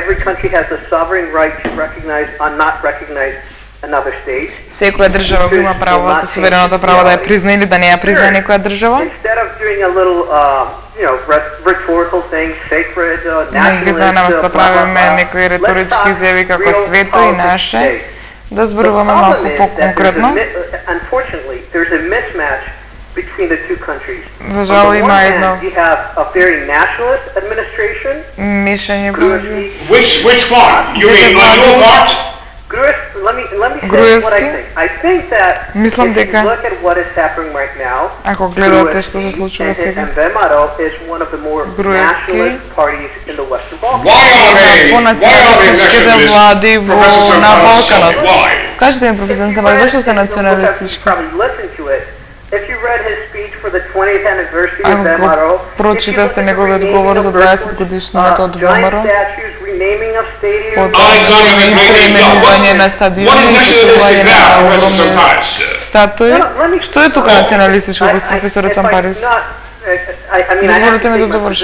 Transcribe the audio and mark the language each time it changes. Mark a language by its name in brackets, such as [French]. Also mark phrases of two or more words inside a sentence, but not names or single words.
[English] every country has the sovereign right to recognize or not recognize another state. [Macedonian] Секоја држава има правото, сувереното право да ја призна или да не ја призна некоја држава. [English] Instead of doing a little rhetorical thing, sacred, nationalist, [Macedonian] наместо правиме некои реторички изјави како свето и наше, да зборуваме малку по-конкретно. [English] Unfortunately, there's a mismatch between the two countries. [Macedonian] За жал има едно [English] you have a very nationalist administration. [Macedonian] Мишање [English] Which one? You mean like what? Let me say what I Груевски. think. I think that [Macedonian] Мислам [English] if you [Macedonian] дека [English] look at what is happening right now, [Macedonian] ако гледате што се случува сега, [English] and Vemaro is one of the more Груевски nationalist parties in the Western Balkans. [Macedonian] по-националистичките влади на Балканот. [English] Why? [Macedonian] Кажете ми, професор Самари, зашто се националистички? [English] If you read his speech for the 20th anniversary of [Macedonian] Ако Vemaro, прочитавте неговиот говор за 20 годишнината од Вемаро, под преименување на стадиони и поставување на огромни статуи, што е тука националистичко, професорот Сампарис? Дозволите ми да довршам.